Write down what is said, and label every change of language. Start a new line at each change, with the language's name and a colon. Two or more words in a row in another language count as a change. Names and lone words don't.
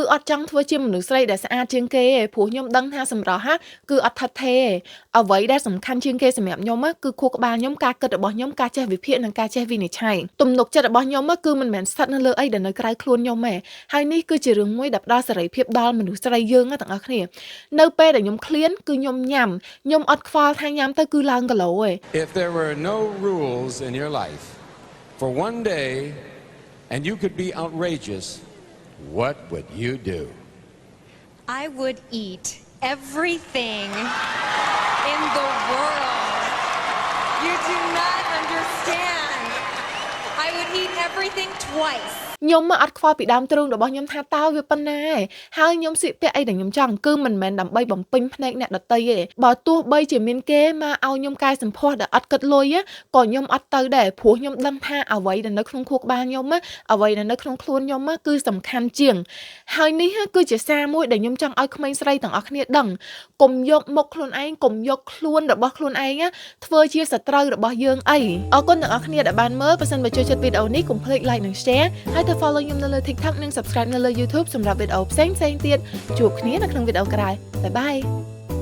Khmer: អត់ចង់ធ្វើជាមនុស្សស្រីដែលស្អាតជាងគេទេព្រោះខ្ញុំដឹងថាសម្រស់គឺអត់ថិតថេរអ្វីដែលសំខាន់ជាងគេសម្រាប់ខ្ញុំគឺខួរក្បាលខ្ញុំការគិតរបស់ខ្ញុំការចេះវិភាគនិងការចេះវិនិច្ឆ័យទំនុកចិត្តរបស់ខ្ញុំគឺមិនមែនស្ថិតនៅលើអីដែលនៅក្រៅខ្លួនខ្ញុំទេហើយនេះគឺជារឿងមួយដែលផ្ដល់សេរីភាពដល់មនុស្សស្រីយើងទាំងអស់គ្នានៅពេលដែលខ្ញុំឃ្លានគឺខ្ញុំញ៉ាំខ្ញុំអត់ខ្វល់ថាញ៉ាំទៅគឺឡើងគីឡូឯង
English: If there were no rules in your life for one day and you could be outrageous, what would you do? I would eat everything in the world. You do not understand. I would eat everything twice.
Khmer: ខ្ញុំអត់ខ្វល់ពីដើមទ្រូងរបស់ខ្ញុំថាតើវាប៉ុណ្ណាហើយខ្ញុំស្លៀកពាក់អីដែលខ្ញុំចង់គឺមិនមែនដើម្បីបំពេញភ្នែកអ្នកដទៃទេបើទោះ បីជាមានគេមកឲ្យខ្ញុំកែសម្ផស្សដែលអត់គិតលុយក៏ខ្ញុំអត់ទៅដែរព្រោះខ្ញុំដឹងថាអ្វីដែលនៅក្នុងខួរក្បាលខ្ញុំអ្វីដែលនៅក្នុងខ្លួនខ្ញុំគឺសំខាន់ជាងហើយនេះគឺជាសារមួយដែលខ្ញុំចង់ឲ្យក្មេងស្រីទាំងអស់គ្នាដឹងកុំយកមុខខ្លួនឯងកុំយកខ្លួនរបស់ខ្លួនឯងធ្វើជាសត្រូវរបស់យើងអីអរគុណទាំងអស់គ្នាដែលបានមើលបើសិនបើចូលចិត្តវីដេអូនេះកុំភ្លេច like និង share ហើយទៅ follow ខ្ញុំនៅលើ TikTok និង subscribe នៅលើ YouTube សម្រាប់វីដេអូផ្សេងៗទៀតជួបគ្នានៅក្នុងវីដេអូក្រោយបាយបាយ